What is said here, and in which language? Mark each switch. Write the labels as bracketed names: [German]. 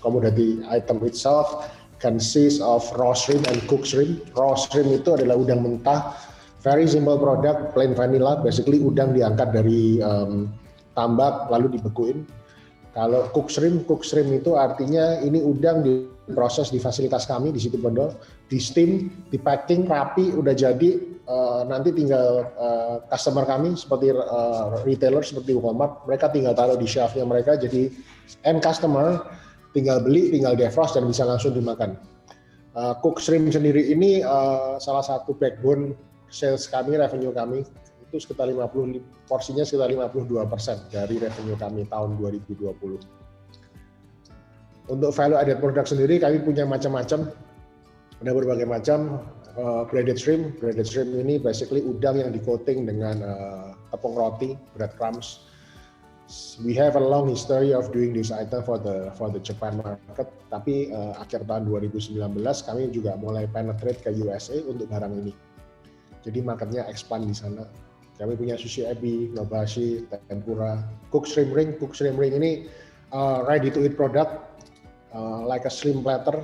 [English] Commodity item itself consists of raw shrimp and cooked shrimp. [Indonesian] Raw shrimp itu adalah udang mentah, [English] very simple product, plain vanilla, [Indonesian] basically udang diangkat dari tambak lalu dibekuin. Kalau cooked shrimp itu artinya ini udang diproses di fasilitas kami di Situbondo, di steam, di packing rapi, udah jadi, nanti tinggal customer kami seperti retailer seperti Walmart, mereka tinggal taruh di shelf-nya mereka, jadi end customer tinggal beli, tinggal defrost dan bisa langsung dimakan. Cooked shrimp sendiri ini salah satu backbone sales kami, revenue kami. Itu sekitar 50, porsinya sekitar 52% dari revenue kami tahun 2020. Untuk value added product sendiri kami punya macam-macam, ada berbagai macam. Breaded shrimp ini basically udang yang di coating dengan tepung roti, breadcrumbs. [English] We have a long history of doing this item for the Japan market. [Indonesian] Tapi akhir tahun 2019 kami juga mulai penetrate ke USA untuk barang ini. Jadi marketnya expand di sana. Kami punya sushi ebi, nobashi, tempura, cooked shrimp ring. [English] Cooked shrimp ring [Indonesian] ini [English] ready to eat product, like a slim platter.